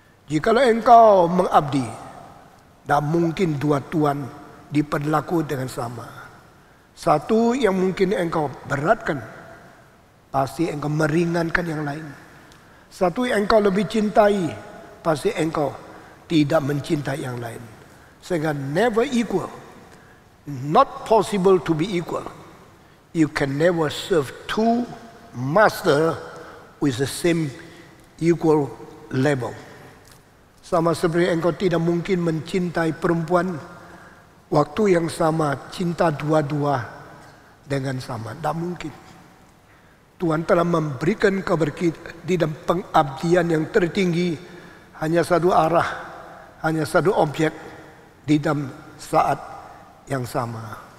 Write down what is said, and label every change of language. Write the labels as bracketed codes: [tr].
[id] Jikalau engkau mengabdi, tak mungkin dua tuan diperlaku dengan sama. Satu yang mungkin engkau beratkan, pasti engkau meringankan yang lain. Satu yang engkau lebih cintai, pasti engkau tidak mencintai yang lain. Sehingga [en] never equal. Not possible to be equal. You can never serve two masters with the same equal level. [id] Sama seperti engkau tidak mungkin mencintai perempuan waktu yang sama, cinta dua-dua dengan sama. Tidak mungkin. Tuhan telah memberikan kepada kita di dalam pengabdian yang tertinggi hanya satu arah, hanya satu objek di dalam saat yang sama.